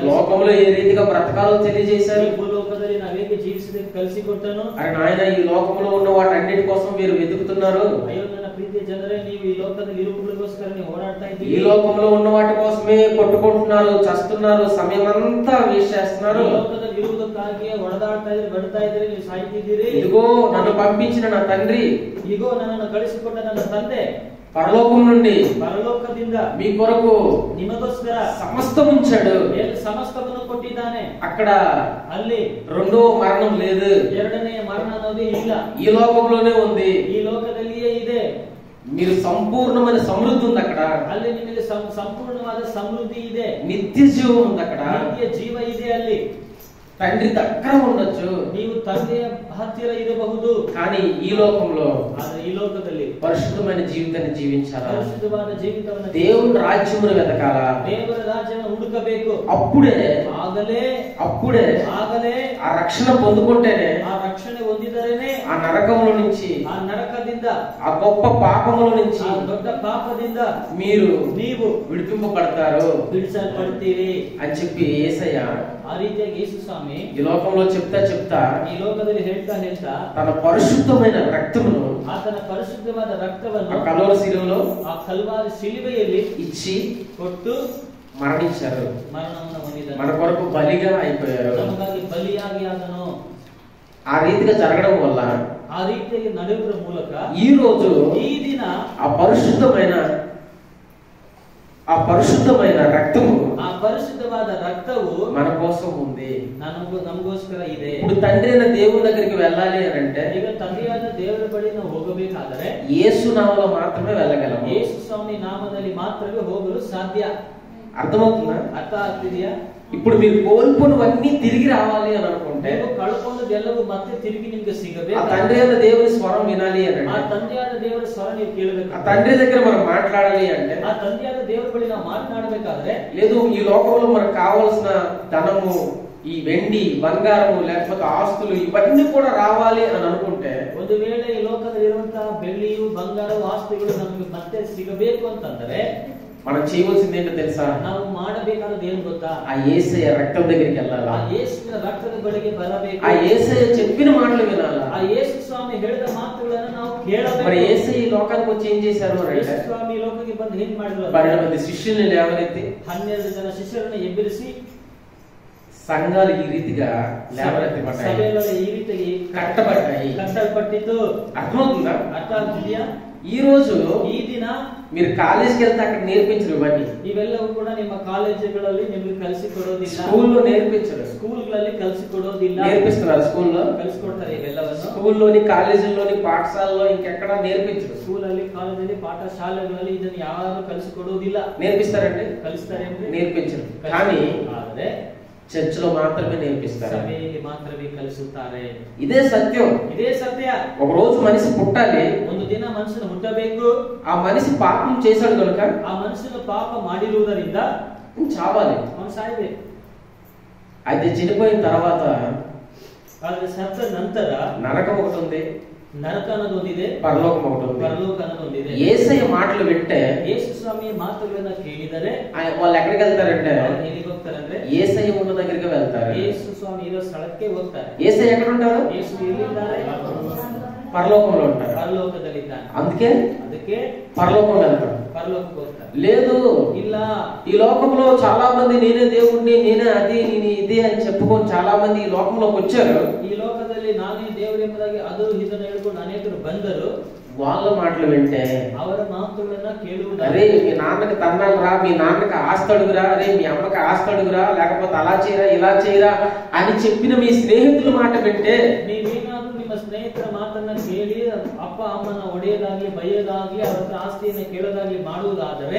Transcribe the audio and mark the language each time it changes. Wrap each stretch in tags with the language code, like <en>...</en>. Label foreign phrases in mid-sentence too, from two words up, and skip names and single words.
<te>లోకంలో ఏ రీతిగా బ్రతకాలో తెలియజేశారు.</te> <kn>ಈ ಭೂಲೋಕದಲ್ಲಿ ನಾವು ಹೇಗೆ ಜೀವಿಸಬೇಕು ಕಲಿಸಿಕೊಟ್ಟನು.</kn> <te>ఆయన ఈ లోకంలో ఉన్న వాటన్నిటి కోసం మీరు వెతుకుతున్నారు.</te> <kn>ಅಯ್ಯೋ ನನ್ನ ಪ್ರೀತಿಯ ಜನರೇ, ನೀವು ಈ ಲೋಕದಲ್ಲಿ ಇರುವುದಕ್ಕೋಸ್ಕರ ನೀವು ಹೋರಾಡ್ತಾ ಇದ್ದೀರಿ.</kn> <te>ఈ లోకంలో ఉన్న వాటి కోసమే కొట్టుకుంటున్నారు, చస్తున్నారు, సమయం అంతా వేస్ట్ చేస్తున్నారు.</te> <kn>ಈ ಲೋಕದಲ್ಲಿ ಇರುವುದಕ್ಕಾಗಿಯೇ ಹೊಡೆದಾಡ್ತಾ ಇದ್ದೀರಿ, ಬಡ್ತಾ ಇದ್ದೀರಿ, ನೀವು ಸಾಯ್ತಿದ್ದೀರಿ.</kn> <te>ఇదిగో నన్ను పంపించిన నా తండ్రి,</te> <kn>ಇಗೋ ನನ್ನನ್ನು ಕಳಿಸಿಕೊಟ್ಟ ನನ್ನ ತಂದೆ</kn> <te>పరలోకం నుండి</te> <kn>ಪರಲೋಕದಿಂದ</kn> <te>మీ కొరకు</te> <kn>ನಿಮಗೋಸ್ಕರ</kn> <te>సమస్తం ఉంచాడు.</te> <kn>ಸಮಸ್ತವನ್ನು ಕೊಟ್ಟಿದ್ದಾನೆ.</kn> <te>అక్కడ</te> <kn>ಅಲ್ಲಿ</kn> <te>రెండో మరణం లేదు.</te> <kn>ಎರಡನೆಯ ಮರಣ ಅನ್ನೋದೇ ಇಲ್ಲ,</kn> <te>ఈ లోకంలోనే ఉంది.</te> <kn>ಈ ಲೋಕದಲ್ಲಿಯೇ ಇದೆ.</kn> <te>మీరు సంపూర్ణమైన సమృద్ధి ఉంది అక్కడ.</te> <kn>ಅಲ್ಲಿ ನಿಮಗೆ ಸಂಪೂರ್ಣವಾದ ಸಮೃದ್ಧಿ ಇದೆ.</kn> <te>నిత్య జీవం ఉంది అక్కడ.</te> <kn>ನಿತ್ಯ ಜೀವ ಇದೆ ಅಲ್ಲಿ.</kn> <te>తండ్రి దగ్గర ఉండొచ్చు,</te> <kn>ನೀವು ತಂದೆಯ ಹತ್ತಿರ ಇರಬಹುದು,</kn> <te>కానీ ఈ లోకంలో</te> <kn>ಆದರೆ ಈ ಲೋಕದಲ್ಲಿ</kn> <te>పరిశుద్ధమైన జీవితాన్ని జీవించాలా,</te> <kn>ಪರಿಶುದ್ಧವಾದ ಜೀವಿತವನ್ನು</kn> <te>దేవుని రాజ్యమును వెతకాలా,</te> <kn>ದೇವರ ರಾಜ್ಯವನ್ನು ಹುಡುಕಬೇಕು.</kn> <te>అప్పుడే</te> <kn>ಆಗಲೇ</kn> <te>ఆ రక్షణ పొందుకుంటేనే</te> <kn>ಆ ರಕ್ಷಣೆ ಹೊಂದಿದರೇನೆ</kn> <te>ఆ నరకముల నుంచి,</te> <kn>ಆ ನರಕದಿಂದ,</kn> <te>ఆ గొప్ప పాపముల నుంచి</te> <kn>ಆ ದೊಡ್ಡ ಪಾಪದಿಂದ</kn> <te>ನೀವು విడిపింపబడతారు</te> <kn>ಬಿಡಿಸಲ್ಪಡ್ತೀರಿ</kn> <te>అని చెప్పి యేసయ్య</te> <kn>ಆ ರೀತಿಯಾಗಿ ಯೇಸು ಸ್ವಾಮಿ</kn> <te>ఈ లోకంలో చెప్తా</te> <kn>ಈ ಲೋಕದಲ್ಲಿ ಹೇಳ್ತಾ</kn> <te>తన పరిశుద్ధమైన రక్తమును</te> <kn>ಆತನ ಪರಿಶುದ್ಧವಾದ ರಕ್ತವನ್ನು</kn> <te>ఆ కల్వరి శిలువలో</te> <kn>ಆ ಕಲ್ವಾರಿ ಶಿಲುಬೆಯಲ್ಲಿ</kn> <te>ఇచ్చి</te> <kn>ಕೊಟ್ಟು</kn> <te>మరణించారు.</te> <kn>ಮರಣವನ್ನು ಹೊಂದಿದನು.</kn> <te>మన కొరకు బలిగా అయిపోయారు.</te> <kn>ನಮಗಾಗಿ ಬಲಿಯಾಗಿ ಆದನು.</kn> <te>ఆ రీతిగా జరగడం వల్ల,</te> <kn>ಆ ರೀತಿಯಾಗಿ ನಡೆಯುವುದರ ಮೂಲಕ</kn> <te>ఈ రోజు</te> <kn>ఈ ದಿನ</kn> <te>ఆ పరిశుద్ధమైన రక్తము,</te> <kn>ಆ ಪರಿಶುದ್ಧವಾದ ರಕ್ತವು</kn> <te>మన కోసం ఉంది.</te> <kn>ನಮಗೋಸ್ಕರ ಇದೆ.</kn> <te>ఇప్పుడు తండ్రి అయిన దేవుని దగ్గరికి వెళ్ళాలి అని అంటే,</te> <kn>ಈಗ ತಂದೆಯಾದ ದೇವರ ಬಳಿ ನಾವು ಹೋಗಬೇಕಾದರೆ</kn> <te>యేసు నామములో మాత్రమే వెళ్ళగలము.</te> <kn>ಯೇಸು ಸ್ವಾಮಿ ನಾಮದಲ್ಲಿ ಮಾತ್ರವೇ ಹೋಗಲು ಸಾಧ್ಯ.</kn> <te>అర్థమవుతుందా?</te> <kn>ಅರ್ಥ ಆಗ್ತಿದೆಯಾ?</kn> <te>ఇప్పుడు మీరు కోల్పోనివన్నీ తిరిగి రావాలి అని అనుకుంటే</te> <kn>ನೀವು ಕಳ್ಕೊಂಡದೆಲ್ಲವೂ ಮತ್ತೆ ತಿರುಗಿ ನಿಮಗೆ ಸಿಗಬೇಕು.</kn> <te>ఆ తండ్రి అయిన దేవుని స్వరం వినాలి అని</te> <kn>ಆ ತಂದೆಯಾದ ದೇವರ ಸ್ವರ ನೀವು ಕೇಳಬೇಕು.</kn> <te>ఆ తండ్రి దగ్గర మనం మాట్లాడాలి అంటే</te> <kn>ಆ ತಂದೆಯಾದ ದೇವರ ಬಳಿ ನಾವು ಮಾತನಾಡಬೇಕಾದ್ರೆ</kn> <te>లేదు ఈ లోకంలో మనకు కావాల్సిన ధనము, ఈ వెండి బంగారము లేకపోతే ఆస్తులు ఇవన్నీ కూడా రావాలి అని అనుకుంటే</te> <kn>ಒಂದು ವೇಳೆ ಈ ಲೋಕದಲ್ಲಿ ಇರುವಂತಹ ಬೆಳ್ಳಿಯು ಬಂಗಾರವು ಆಸ್ತಿಗಳು ನಮಗೆ ಮತ್ತೆ ಸಿಗಬೇಕು ಅಂತಂದ್ರೆ</kn> <te>మనం చేయవలసింది ఏంటో తెలుసా?</te> <kn>ನಾವು ಮಾಡಬೇಕಾದದ್ದು ಏನು ಗೊತ್ತಾ?</kn> <te>ఆ యేసయ్య రక్తం దగ్గరికి వెళ్ళాలా,</te> <kn>ಆ ಯೇಸುವಿನ ರಕ್ತದ ಬಳಿಗೆ ಬರಬೇಕು,</kn> <te>ఆ యేసయ్య చెప్పిన మాటలు వినాలా.</te> <kn>ಆ ಯೇಸು ಸ್ವಾಮಿ ಹೇಳಿದ ಮಾತುಗಳನ್ನು ನಾವು ಕೇಳಬೇಕು.</kn> <te>మరి యేసయ్య ఈ లోకానికి వచ్చి ఏం చేశారు అంటే</te> <kn>ಯೇಸು ಸ್ವಾಮಿ ಈ ಲೋಕಕ್ಕೆ ಬಂದು ಏನ್ ಮಾಡಿದ್ರು?</kn> <te>12 మంది శిష్యుల్ని లేవనెత్తి</te> <kn>12 ಜನ ಶಿಷ್ಯರನ್ನು ಎಬ್ಬಿರಿಸಿ</kn> <te>సంఘాలు ఈ రీతిగా లేవనెత్తబడ్డాయి,</te> <kn>ಸಭೆಗಳು ಈ ರೀತಿಯಾಗಿ</kn> <te>కట్టబడ్డాయి.</te> <kn>ಕಟ್ಟಲ್ಪಟ್ಟಿದ್ದು.</kn> <te>అర్థమవుతుందా?</te> <kn>ಅರ್ಥ ಆಗ್ತಿದೆಯಾ?</kn> <te>ఈ రోజు</te> <kn>ಈ ದಿನ</kn> <te>మీరు కాలేజీకి వెళ్తే అక్కడ నేర్పించరు ఇవన్నీ,</te> <kn>ಇವೆಲ್ಲವೂ ಕೂಡ ನಿಮ್ಮ ಕಾಲೇಜುಗಳಲ್ಲಿ ನಿಮಗೆ ಕಲಿಸಿಕೊಡೋದಿಲ್ಲ,</kn> <te>స్కూల్లో నేర్పించరు.</te> <kn>ಸ್ಕೂಲ್ಗಳಲ್ಲಿ ಕಲಿಸಿಕೊಡೋದಿಲ್ಲ.</kn> <te>నేర్పిస్తున్నారు స్కూల్లో,</te> <kn>ಕಲಿಸಿಕೊಡ್ತಾರೆ ಇವೆಲ್ಲವನ್ನು.</kn> <te>స్కూల్లోని కాలేజీల్లోని పాఠశాలలో ఇంకెక్కడ నేర్పించరు.</te> <kn>ಸ್ಕೂಲಲ್ಲಿ ಕಾಲೇಜಲ್ಲಿ ಪಾಠ ಶಾಲೆಗಳಲ್ಲಿ ಇದನ್ನು ಯಾರು ಕಲಿಸಿಕೊಡೋದಿಲ್ಲ.</kn> <te>నేర్పిస్తారండి?</te> <kn>ಕಲಿಸ್ತಾರೆ ಅಂದ್ರೆ</kn> <te>నేర్పించరు. కానీ</te> <kn>ಆದರೆ</kn> <te>చర్చిలో మాత్రమే నేర్పిస్తారు.</te> <kn>ಸಭೆಯಲ್ಲಿ ಮಾತ್ರವೇ ಕಲಿಸುತ್ತಾರೆ.</kn> <te>ఇదే సత్యం.</te> <kn>ಇದೇ ಸತ್ಯ.</kn> <te>ఒక రోజు మనిషి పుట్టాలి,</te> <kn>ಒಂದು ದಿನ ಮನುಷ್ಯನು ಹುಟ್ಟಬೇಕು.</kn> <te>ఆ మనిషి పాపం చేశాడు కనుక</te> <kn>ಆ ಮನುಷ್ಯನು ಪಾಪ ಮಾಡಿರುವುದರಿಂದ</kn> <te>చావాలి,</te> <kn>ಅವನು ಸಾಯಬೇಕು.</kn> <te>అయితే చనిపోయిన తర్వాత</te> <kn>ಆದ್ರೆ ಸತ್ತ ನಂತರ</kn> <te>నరకం ఒకటి ఉంది,</te> <kn>ನರಕ ಅನ್ನೋದೊಂದಿದೆ,</kn> <te>పరలోకం ఒకటి ఉంది.</te> <kn>ಪರಲೋಕ ಅನ್ನೋದೊಂದಿದೆ.</kn> <te>యేసయ్య మాటలు వింటే</te> <kn>ಯೇಸು ಸ್ವಾಮಿಯ ಮಾತುಗಳನ್ನ ಕೇಳಿದರೆ</kn> <te>వాళ్ళు ఎక్కడికి వెళ్తారంటే</te> <kn>ಅವರು ಎಲ್ಲಿಗೆ ಹೋಗ್ತಾರಂದ್ರೆ</kn> <te>యేసయ్య ఉన్న దగ్గరికి వెళ్తారు.</te> <kn>ಯೇಸು ಸ್ವಾಮಿ ಇರೋ ಸ್ಥಳಕ್ಕೆ ಹೋಗ್ತಾರೆ.</kn> <te>యేసయ్య ఎక్కడ ఉంటారు?</te> <kn>ಯೇಸು ಎಲ್ಲಿದ್ದಾರೆ?</kn> <te>పరలోకంలో ఉంటారు.</te> <kn>ಪರಲೋಕದಲ್ಲಿದ್ದಾನೆ.</kn> <te>అందుకే</te> <kn>ಅದಕ್ಕೆ</kn> <te>పరలోకం వెళ్తారు.</te> <kn>ಪರಲೋಕಕ್ಕೆ ಹೋಗ್ತಾರೆ.</kn> <te>లేదు,</te> <kn>ಇಲ್ಲ,</kn> <te>ఈ లోకంలో చాలా మంది నేనే దేవుణ్ణి, నేనే అది, నేను ఇది అని చెప్పుకొని చాలా మంది ఈ లోకంలోకి వచ్చారు.</te> <kn>ಈ ಲೋಕದಲ್ಲಿ ನಾನೇ ದೇವರೆಂಬುದಾಗಿ ಅದು ಇದನ್ನು ಹೇಳ್ಕೊಂಡು ಅನೇಕರು ಬಂದರು.</kn> <te>వాళ్ళ మాటలు వింటే</te> <kn>ಅವರ ಮಾತುಗಳನ್ನ ಕೇಳುವುದು,</kn> <te>అరే మీ నాన్నకి తన్నాలు రా, మీ నాన్నకి ఆస్తి అడుగురా, అరే మీ అమ్మకి ఆస్తి అడుగురా, లేకపోతే అలా చేయరా ఇలా చేయరా అని చెప్పిన మీ స్నేహితుల మాట వింటే</te> <kn>ನೀವೇನಾದ್ರೂ ನಿಮ್ಮ ಸ್ನೇಹಿತರ ಮಾತನ್ನ ಕೇಳಿ ಅಪ್ಪ ಅಮ್ಮನ ಒಡೆಯದಾಗ್ಲಿ ಬೈಯೋದಾಗ್ಲಿ ಅವರ ಹತ್ರ ಆಸ್ತಿಯನ್ನ ಕೇಳೋದಾಗ್ಲಿ ಮಾಡುವುದಾದರೆ,</kn>